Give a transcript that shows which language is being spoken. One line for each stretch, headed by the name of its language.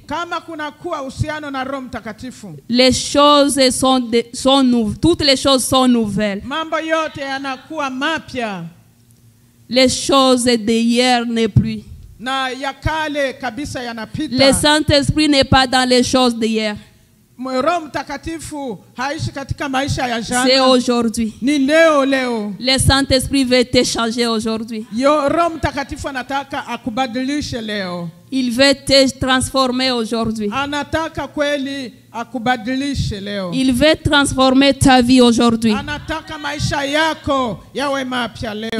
Swahili: kama kuna kuwa uhusiano na Roho Mtakatifu,
French: les choses sont nouvelles, toutes les choses sont nouvelles.
Swahili: Mambo yote yanakuwa mapya.
French: Les choses d'hier n'est plus.
Swahili: Na yakale kabisa yanapita.
French: Le Saint-Esprit n'est pas dans les choses d'hier.
Swahili: Roho Mtakatifu haishi katika maisha ya jana.
French: C'est aujourd'hui.
Swahili: Ni leo.
French: Le Saint-Esprit veut te changer aujourd'hui.
Swahili: Roho Mtakatifu anataka akubadilishe leo.
French: Il veut te transformer aujourd'hui.
Swahili: Anataka kweli akubadilishe leo.
French: Il veut transformer ta vie aujourd'hui.
Swahili: Anataka maisha yako yawe mapya leo.